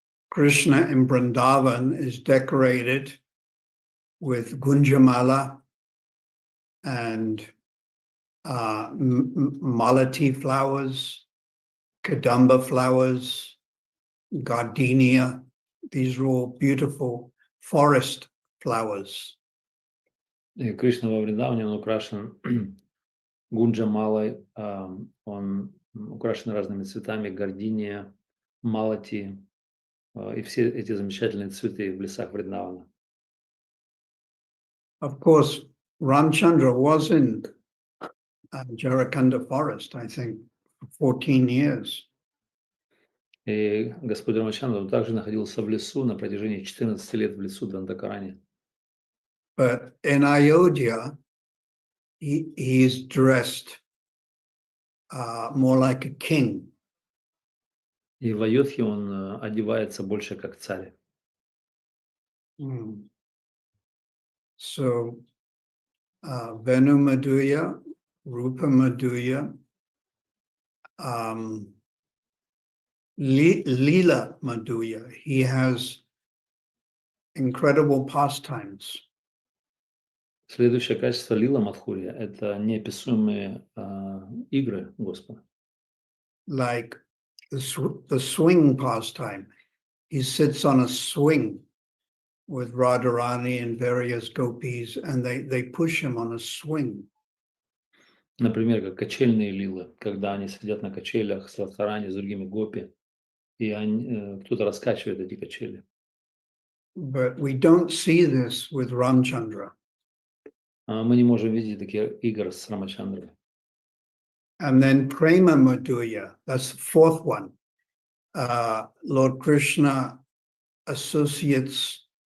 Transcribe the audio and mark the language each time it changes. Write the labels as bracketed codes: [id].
[en] Krishna in Vrindavan is decorated with Gunjamala and malati flowers, kadamba flowers, gardenia. These are all beautiful forest flowers. [ru] И Кришна во Вриндаване, он украшен гунджамалой, он украшен разными цветами, гординия, малати, и все эти замечательные цветы в лесах Вриндавана. [en] Of course, Ramchandra was in Jarakanda forest, I think, for 14 years. [ru] И Господь Рамачандра также находился в лесу на протяжении 14 лет в лесу Дандакарани. [en] But in Ayodhya, he is dressed more like a king. [ru] И в Айодхе он одевается больше как царь. [en] So, Venu Madhurya, Rupa Madhurya, Leela Madhurya. He has incredible pastimes. [ru] Следующее качество Лила Мадхурья – это неописуемые игры Господа. [en] Like the swing pastime. He sits on a swing with Radharani and various gopis, and they push him on a swing. [ru] Например, как качельные лилы, когда они сидят на качелях с Радхарани, с другими гопи, и кто-то раскачивает эти качели. [en] But we don't see this with Ramchandra. [ru] Мы не можем видеть такие игры с Рамачандрой. [en] And then Prema Madhurya, that's the 4th one. Lord Krishna associates